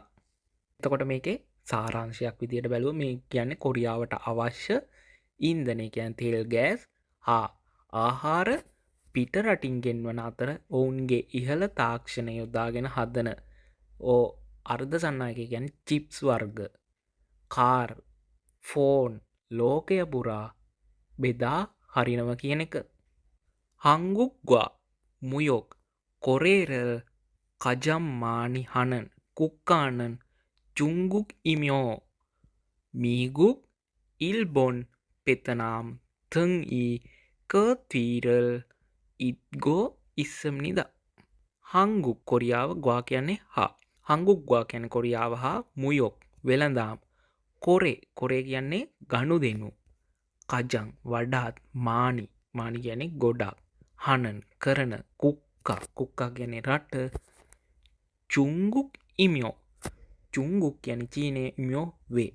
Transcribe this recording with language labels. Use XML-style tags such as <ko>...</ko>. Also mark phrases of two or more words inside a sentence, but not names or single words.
<si>එතකොට මේකේ සාරාංශයක් විදියට බැලුව මේ කියන්නේ කොරියාවට අවශ්‍ය ඉන්ධනය කියන්නේ තෙල් ගෑස් හා ආහාර පිට රටින් ගෙන්වන අතර ඔවුන්ගේ ඉහළ තාක්ෂණය යොදාගෙන හදන අර්ධ සන්නායක කියන්නේ චිප්ස් වර්ග කාර් ෆෝන් ලෝකය පුරා බෙදා හරිනව කියන එක.</si> <ko>한국과 무역 거래를 가장 많이 하는 국가는 중국이며 미국 일본 베트남 등이 뒤를 잇고 있습니다.</ko> <si>හංගුක් කොරියාව ගවා කියන්නේ හා හංගුක් ගවා කියන කොරියාව හා මුයොක් වෙළඳාම් කොරේ කියන්නේ ගණු දෙනු කජං වඩාත් මානි කියන්නේ ගොඩක් හනන් කරන කුක්කා කියන්නේ රට</si> <ko>중국이며</ko> <si>චුංගුක් කියන්නේ චීනයේ ඉමියෝ වේ.</si>